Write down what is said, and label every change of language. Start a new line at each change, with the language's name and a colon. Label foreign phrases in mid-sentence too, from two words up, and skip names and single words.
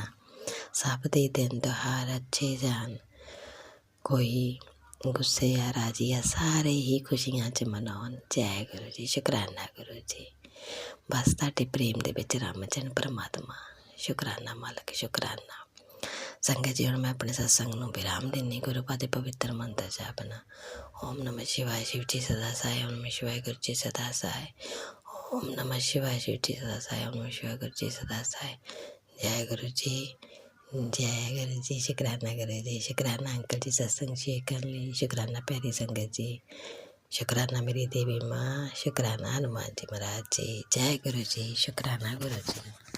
Punjabi: ਸਭ ਦੇ ਦਿਨ ਤਿਉਹਾਰ ਅੱਛੇ ਜਾਣ, ਕੋਈ ਗੁੱਸੇ ਆ ਰਾਜੀ ਆ, ਸਾਰੇ ਹੀ ਖੁਸ਼ੀਆਂ 'ਚ ਮਨਾਉਣ। ਜੈ ਗੁਰੂ ਜੀ, ਸ਼ੁਕਰਾਨਾ ਗੁਰੂ ਜੀ। ਬਸ ਤੁਹਾਡੇ ਪ੍ਰੇਮ ਦੇ ਵਿੱਚ ਰਮ ਜਾਣ ਪਰਮਾਤਮਾ। ਸ਼ੁਕਰਾਨਾ ਮਾਲਕ ਸ਼ੁਕਰਾਨਾ। ਸੰਗਤ ਜੀ ਹੁਣ ਮੈਂ ਆਪਣੇ ਸਤਸੰਗ ਨੂੰ ਵਿਰਾਮ ਦਿੰਦੀ ਗੁਰੂ ਪਾਦ ਦੇ ਪਵਿੱਤਰ ਮੰਤਰ ਜਪਣਾ।
Hindi: ओम नमः शिवाय शिव जी सदा सहाय, ओम नमः शिवाय गुरु जी सदा सहाय, ओम नमः शिवाय शिव जी सदा सहाय, ओम नमः शिवाय गुरु जी सदा सहाय। जय गुरु जी, जय गुरु जी, शुकराना गुरु जी, शुकराना अंकल जी सत्संग शेयर कर ली, शुकराना प्यारी संगत जी, शुकराना मेरी देवी माँ, शुकराना हनुमान जी महाराज जी। जय गुरु जी, शुकराना गुरु जी।